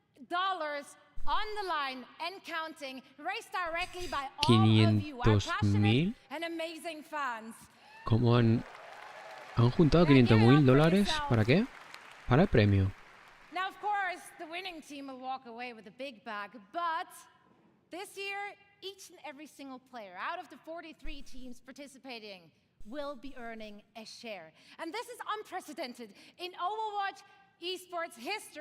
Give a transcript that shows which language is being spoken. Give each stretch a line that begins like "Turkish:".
English: $500,000 on the line and counting, raised directly by all of you, our
Spanish: 500.000.
English: passionate and amazing fans.
Spanish: ¿Cómo han juntado 500.000 dólares? ¿Para qué? Para el premio.
English: Now, of course, the winning team will walk away with a big bag, but this year, each and every single player out of the 43 teams participating will be earning a share. And this is unprecedented in Overwatch Esports history.